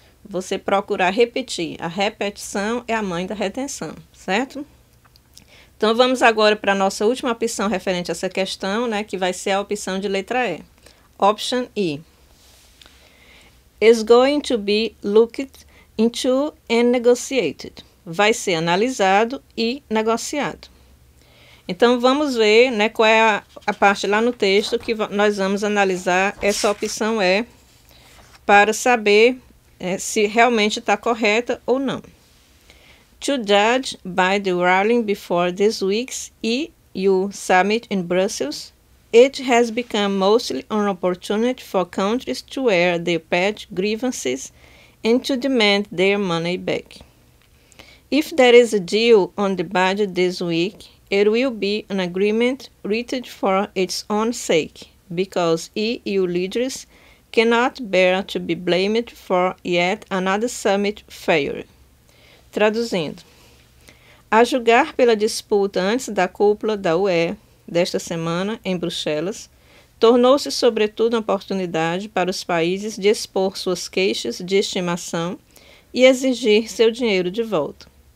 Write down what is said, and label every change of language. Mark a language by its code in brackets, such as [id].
[pt] Você procurar repetir, a repetição é a mãe da retenção, certo? Então vamos agora para a nossa última opção referente a essa questão, né, que vai ser a opção de letra E. [en] Option E. Is going to be looked into and negotiated. [pt] Vai ser analisado e negociado. Então, vamos ver, né, qual é a parte lá no texto que nós vamos analisar essa opção E para saber se realmente está correta ou não. [en] To judge by the ruling before this week's EU summit in Brussels, it has become mostly an opportunity for countries to air their pet grievances and to demand their money back. If there is a deal on the budget this week, it will be an agreement written for its own sake, because EU leaders cannot bear to be blamed for yet another summit failure. [pt] Traduzindo, a julgar pela disputa antes da cúpula da UE desta semana em Bruxelas, tornou-se sobretudo uma oportunidade para os países de expor suas queixas de estimação e exigir seu dinheiro de volta.